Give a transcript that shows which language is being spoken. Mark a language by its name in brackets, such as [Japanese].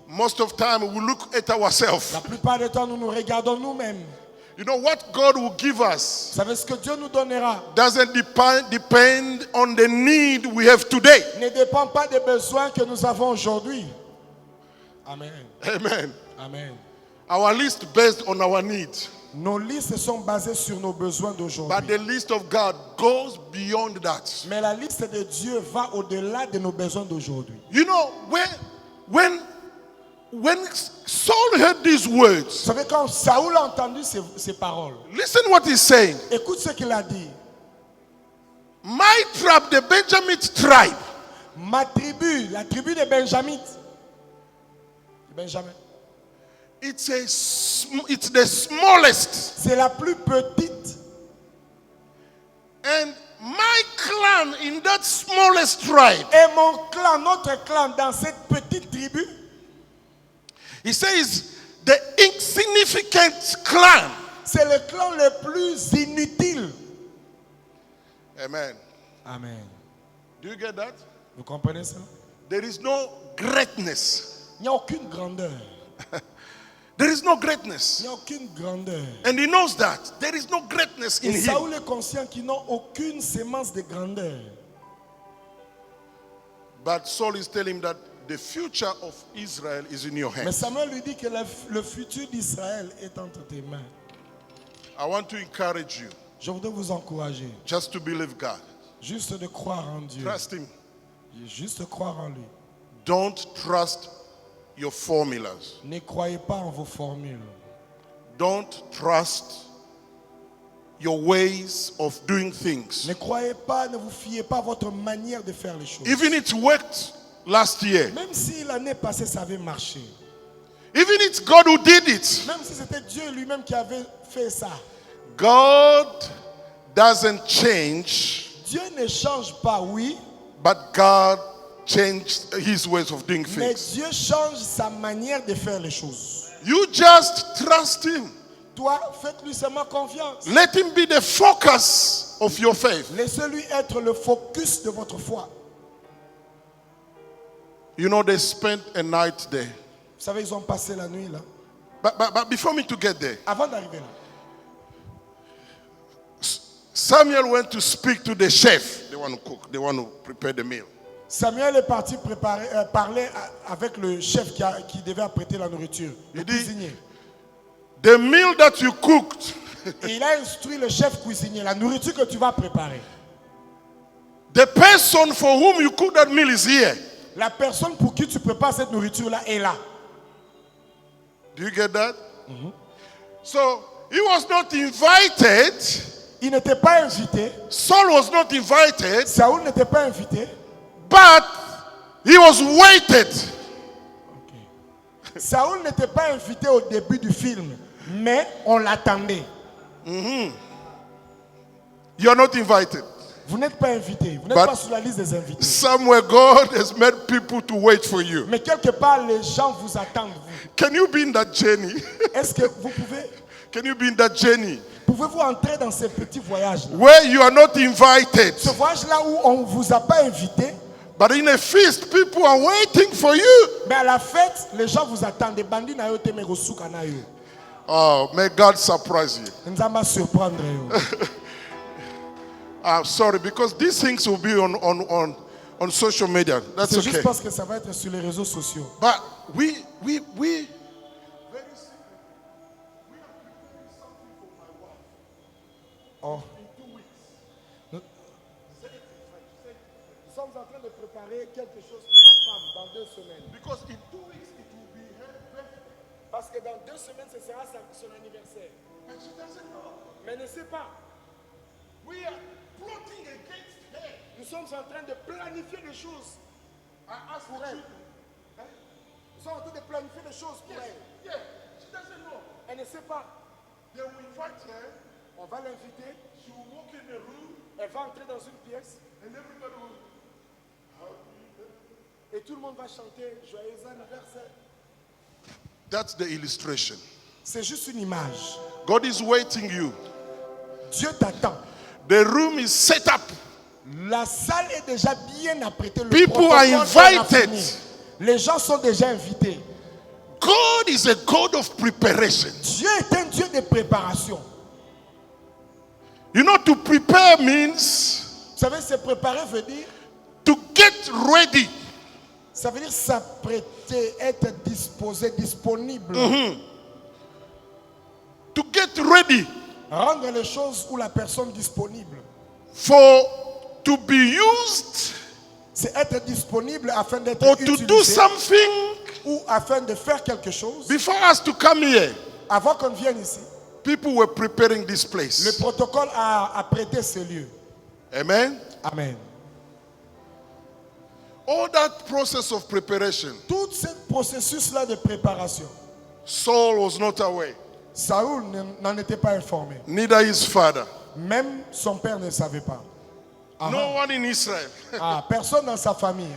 [English] Most of time we look at ourselves. [French] La plupart du temps, nous nous regardons nous-mêmes. [English] You know what God will give us [French] Vous savez ce que Dieu nous donnera [English] doesn't depend on the need we have today. [French] ne dépend pas des besoins que nous avons aujourd'hui. [English] Amen. [French] Amen. [English] Amen. Our list based on our needs. [French] Nos listes sont basées sur nos besoins [English] But [French] d'aujourd'hui. [English] the list of God goes beyond that. [French] Mais la liste de Dieu va au-delà de nos besoins d'aujourd'hui. [English] You know, when Saul heard these words, [French] Vous savez, quand Saoul a entendu ces paroles, [English] listen what he's saying. [French] écoute ce qu'il a dit. [English] My tribe, the Benjamin tribe, [French] Ma tribu, la tribu des Benjamites. Benjamin. [English] it's the smallest. [French] C'est la plus petite. [English] And my clan in that smallest tribe, [French] Et mon clan, notre clan, dans cette petite tribu, [English] he says, the insignificant clan. [French] c'est le clan le plus inutile. [English] Amen. [French] Amen. [English] Do you get that? [French] Vous comprenez ça? [English] There is no greatness. [French] Il n'y a aucune grandeur. [English] There is no greatness. [French] Il n'y a aucune grandeur. [English] And he knows that. There is no greatness in [French] Et [English] him. [French] Saoul est conscient qu'ils n'ont aucune sémence de grandeur. [English] But Saul is telling him that the future of Israel is in your [French] Mais [English] hands. [French] Samuel lui dit que le futur d'Israël est entre tes mains. [English] I want to encourage you [French] Je voudrais vous encourager [English] just to believe God. [French] juste de croire en Dieu. [English] Trust him. [French] Juste croire en lui. [English] Don't trust your formulas. [French] Ne croyez pas en vos formules. [English] Don't trust your ways of doing things. [French] Ne croyez pas, ne vous fiez pas à votre manière de faire les choses. [English] Even it worked last year. [French] Même si l'année passée ça avait marché. [English] Even it's God who did it. [French] Même si c'était Dieu lui-même qui avait fait ça. [English] God doesn't change, [French] Dieu ne change pas, oui. [English] but God changed his ways of doing [French] Mais [English] things. [French] Dieu change sa manière de faire les choses. [English] You just trust him. [French] Toi, faites-lui seulement confiance. [English] Let him be the focus of your faith. [French] Laissez-lui être le focus de votre foi. [English] You know, they spent a night there. [French] Vous savez, ils ont passé la nuit là. [English] But before me to get there, [French] Avant d'arriver là, [English] Samuel went to speak to the chef. They want to cook. They want to prepare the meal. [French] Samuel est parti parler avec le chef qui devait apprêter la nourriture, le Il dit- cuisinier. [English] The meal that you cooked, [French] Et il a instruit le chef cuisinier, la nourriture que tu vas préparer. [English] the person for whom you cook that meal is here. [French] La personne pour qui tu prépares cette nourriture-là est là. [English] Do you get that? So he was not invited. [French] Il n'était pas invité. [English] Saul was not invited, [French] Saoul n'était pas invité. [English] but he was waited. [French] Saoul n'était pas invité au début du film, mais on l'attendait. [English] You're not invited. [French] Vous n'êtes pas invité. Vous n'êtes [English] But- [French] pas sur la liste des invités. [English] Somewhere God has made people to wait for you. [French] Mais quelque part, les gens vous attendent. Vous. [English] Can you be in that journey? [French] Est-ce que vous [English] Can you be in that journey [French] pouvez-vous entrer dans ces petits voyages-là? [English] where you are not invited, [French] Ce voyage-là où on ne vous a pas invité, [English] but in a feast, people are waiting for you? [French] mais à la fête, les gens vous attendent. [Lingala] Des bandits na yo te me rosuka na yo. [English] Oh, may God surprise you. [Lingala] Nzamba surprendre yo. [English] I'm sorry, because these things will be on social media. That's [French] C'est juste [English] okay. [French] parce que ça va être sur les réseaux sociaux. [English] But we Oh. [French] Nous sommes en train de préparer quelque chose pour ma femme dans 2 semaines. [English] because in 2 weeks it will be her birthday. [French] Parce que dans 2 semaines, ce sera son anniversaire. [English] And she doesn't know. [French] Mais elle ne sait pas. [English] We are plotting against her. [French] Nous sommes en train de planifier des choses [English] I asked [French] pour [English] her [French] elle. Nous sommes en train de planifier des choses pour elle. [English] Yeah, she doesn't know. [French] Elle ne sait pas. [English] They will invite her. [French] On va l'inviter. [English] She will walk in the room, [French] Elle va entrer dans une pièce [English] and everybody will. [French] et tout le monde va chanter Joyeux anniversaire. [English] That's the illustration. [French] C'est juste une image. [English] God is waiting you. [French] Dieu t'attend. [English] The room is set up. [French] La salle est déjà bien apprêtée. Le [English] People [French] protocole [English] are [French] est [English] invited. [French] raffiné. Les gens sont déjà invités. [English] God is a God of preparation. [French] Dieu est un Dieu de préparation. [English] You know, to prepare means [French] Vous savez, se préparer veut dire, [English] to get ready. [French] ça veut dire s'apprêter, être disposé, disponible. [English] To get ready [French] Rendre les choses ou la personne disponible. [English] for to be used [French] C'est être disponible afin d'être [English] or to do [French] utilisé [English] something [French] ou afin de faire quelque chose. [English] before us to come here. [French] Avant qu'on vienne ici, [English] People were preparing this [French] le [English] place. [French] protocole a apprêté ce lieu. [English] Amen. [French] Amen. [English] All that process of preparation, [French] Tout ce processus-là de préparation, [English] Saul was not aware, [French] Saoul n'en était pas informé. [English] neither his father. [French] Même son père ne savait pas. Ah, [English] No one in Israel. [French] ah, personne dans sa famille.